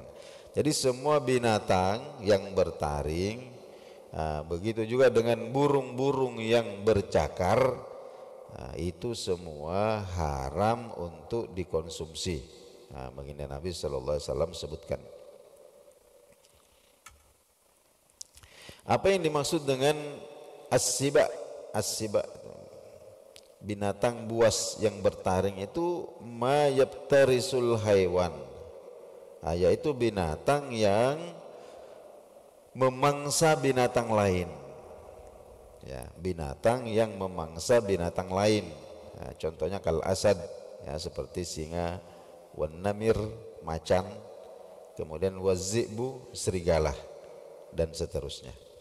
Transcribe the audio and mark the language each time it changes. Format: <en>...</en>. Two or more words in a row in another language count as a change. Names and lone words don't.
<id>Jadi semua binatang yang bertaring, nah, begitu juga dengan burung-burung yang bercakar, nah, itu semua haram untuk dikonsumsi. Nah, baginda Nabi</id> <ar>صلى الله عليه وسلم</ar> <id>sebutkan. Apa yang dimaksud dengan as-siba? As-siba, binatang buas yang bertaring itu</id> <ar>ما يفترس الحيوان,</ar> <id>nah, yaitu binatang yang memangsa binatang lain, ya, binatang yang memangsa binatang lain. Nah, contohnya</id> <ar>كالأسد,</ar> <id>ya, seperti singa,</id> <ar>والنمر,</ar> <id>macan, kemudian wazibu, serigala, dan seterusnya.</id>